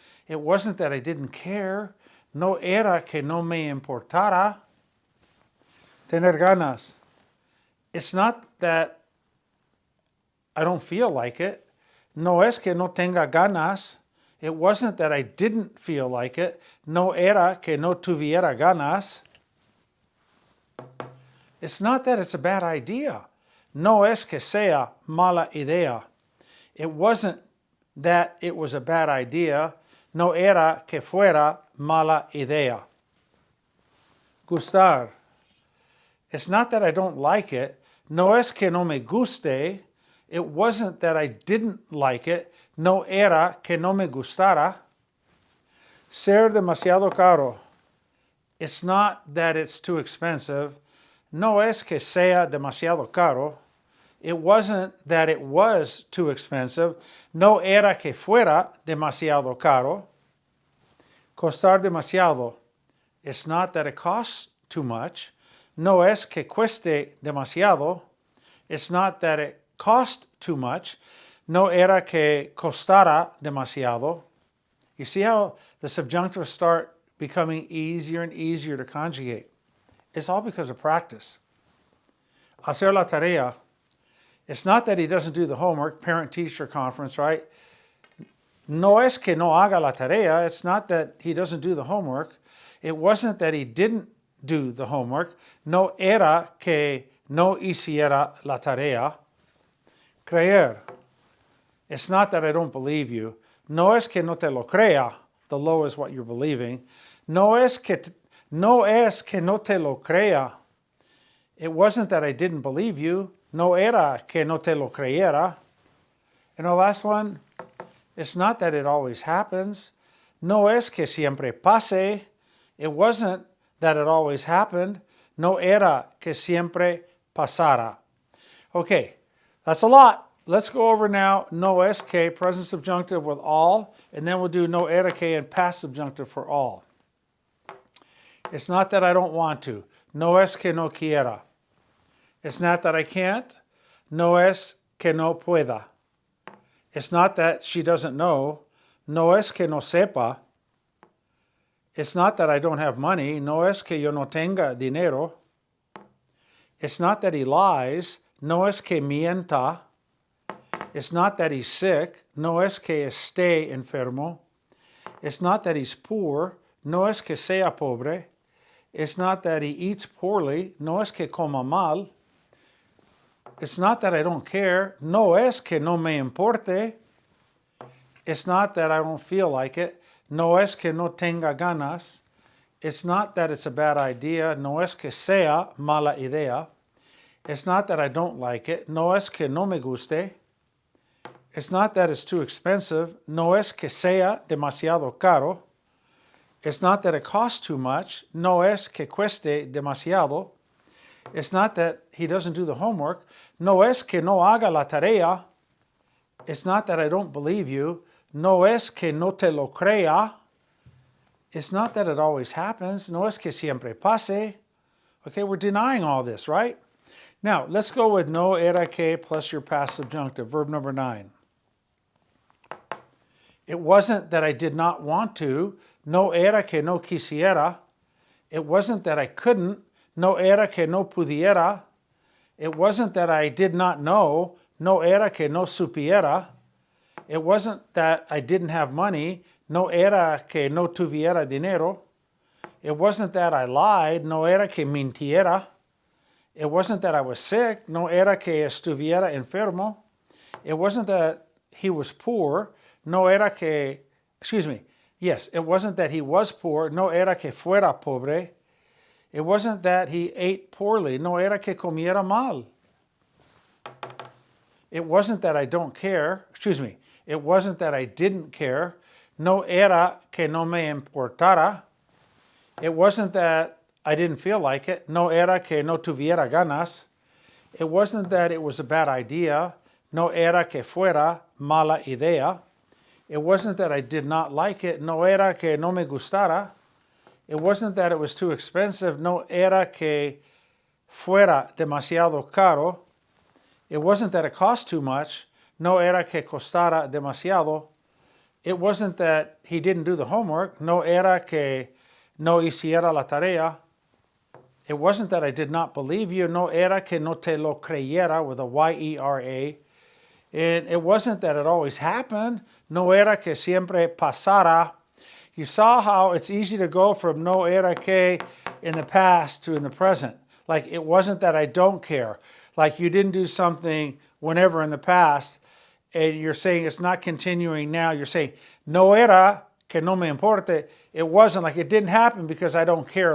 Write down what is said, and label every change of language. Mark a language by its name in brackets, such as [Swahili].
[English] It wasn't that I didn't care. [Spanish] No era que no me importara. Tener ganas. [English] It's not that I don't feel like it. [Spanish] No es que no tenga ganas. [English] It wasn't that I didn't feel like it. [Spanish] No era que no tuviera ganas. [English] It's not that it's a bad idea. [Spanish] No es que sea mala idea. [English] It wasn't that it was a bad idea. [Spanish] No era que fuera mala idea. Gustar. [English] It's not that I don't like it. [Spanish] No es que no me guste. [English] It wasn't that I didn't like it. [Spanish] No era que no me gustara. Ser demasiado caro. [English] It's not that it's too expensive. [Spanish] No es que sea demasiado caro. [English] It wasn't that it was too expensive. [Spanish] No era que fuera demasiado caro. Costar demasiado. [English] It's not that it costs too much. [Spanish] No es que cueste demasiado. [English] It's not that it cost too much. [Spanish] No era que costara demasiado. [English] You see how the subjunctives start becoming easier and easier to conjugate. It's all because of practice. [Spanish] Hacer la tarea. [English] It's not that he doesn't do the homework, parent-teacher conference, right? [Spanish] No es que no haga la tarea. [English] It's not that he doesn't do the homework. It wasn't that he didn't do the homework. [Spanish] No era que no hiciera la tarea. Creer. [English] It's not that I don't believe you. [Spanish] No es que no te lo crea. [English] The lo is what you're believing. [Spanish] No es que no te lo crea. [English] It wasn't that I didn't believe you. [Spanish] No era que no te lo creyera. [English] And the last one, it's not that it always happens. [Spanish] No es que siempre pase. [English] It wasn't that it always happened. [Spanish] No era que siempre pasara. [English] Okay, that's a lot. Let's go over now no es que, present subjunctive with all, and then we'll do no era que and past subjunctive for all. It's not that I don't want to. [Spanish] No es que no quiera. [English] It's not that I can't. [Spanish] No es que no pueda. [English] It's not that she doesn't know. [Spanish] No es que no sepa. [English] It's not that I don't have money. [Spanish] No es que yo no tenga dinero. [English] It's not that he lies. [Spanish] No es que mienta. [English] It's not that he's sick. [Spanish] No es que esté enfermo. [English] It's not that he's poor. [Spanish] No es que sea pobre. [English] It's not that he eats poorly. [Spanish] No es que coma mal. [English] It's not that I don't care. [Spanish] No es que no me importe. [English] It's not that I don't feel like it. [Spanish] No es que no tenga ganas. [English] It's not that it's a bad idea. [Spanish] No es que sea mala idea. [English] It's not that I don't like it. [Spanish] No es que no me guste. [English] It's not that it's too expensive. [Spanish] No es que sea demasiado caro. [English] It's not that it costs too much. [Spanish] No es que cueste demasiado. [English] It's not that he doesn't do the homework. [Spanish] No es que no haga la tarea. [English] It's not that I don't believe you. [Spanish] No es que no te lo crea. [English] It's not that it always happens. [Spanish] No es que siempre pase. [English] Okay, we're denying all this, right? Now, let's go with no era que plus your past subjunctive, verb number 9. It wasn't that I did not want to. [Spanish] No era que no quisiera. [English] It wasn't that I couldn't. [Spanish] No era que no pudiera. [English] It wasn't that I did not know. [Spanish] No era que no supiera. [English] It wasn't that I didn't have money. [Spanish] No era que no tuviera dinero. [English] It wasn't that I lied. [Spanish] No era que mintiera. [English] It wasn't that I was sick. [Spanish] No era que estuviera enfermo. [English] It wasn't that he was poor. [Spanish] No era que, [English] yes, it wasn't that he was poor. [Spanish] No era que fuera pobre. [English] It wasn't that he ate poorly. [Spanish] No era que comiera mal. [English] It wasn't that I don't care. It wasn't that I didn't care. [Spanish] No era que no me importara. [English] It wasn't that I didn't feel like it. [Spanish] No era que no tuviera ganas. [English] It wasn't that it was a bad idea. [Spanish] No era que fuera mala idea. [English] It wasn't that I did not like it. [Spanish] No era que no me gustara. [English] It wasn't that it was too expensive. [Spanish] No era que fuera demasiado caro. [English] It wasn't that it cost too much. [Spanish] No era que costara demasiado. [English] It wasn't that he didn't do the homework. [Spanish] No era que no hiciera la tarea. [English] It wasn't that I did not believe you. [Spanish] No era que no te lo creyera [English] with a Y-E-R-A. And it wasn't that it always happened. [Spanish] No era que siempre pasara. [English] You saw how it's easy to go from no era que in the past to in the present. Like it wasn't that I don't care. Like you didn't do something whenever in the past and you're saying it's not continuing now. You're saying [Spanish] no era que no me importe. [English] It wasn't like it didn't happen because I don't care.